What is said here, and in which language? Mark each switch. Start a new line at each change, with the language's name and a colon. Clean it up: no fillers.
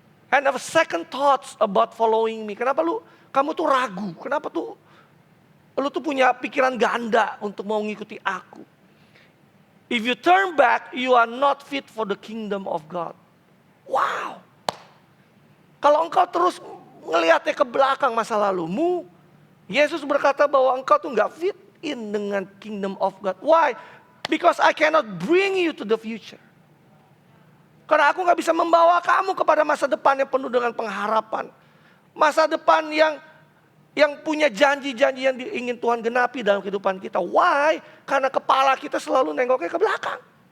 English: And have second thoughts about following me.
Indonesian: Kenapa kamu tuh ragu? Kenapa lu tuh punya pikiran ganda untuk mau mengikuti aku?
English: If you turn back, you are not fit for the kingdom of God. Wow.
Indonesian: Kalau engkau terus ngeliatnya ke belakang masa lalumu, Yesus berkata bahwa engkau tuh gak fit in dengan
English: kingdom of God. Why? Because I cannot bring you to the future.
Indonesian: Karena aku gak bisa membawa kamu kepada masa depan yang penuh dengan pengharapan. Masa depan yang punya janji-janji yang ingin Tuhan genapi dalam kehidupan kita.
English: Why?
Indonesian: Karena kepala kita selalu nengoknya ke belakang.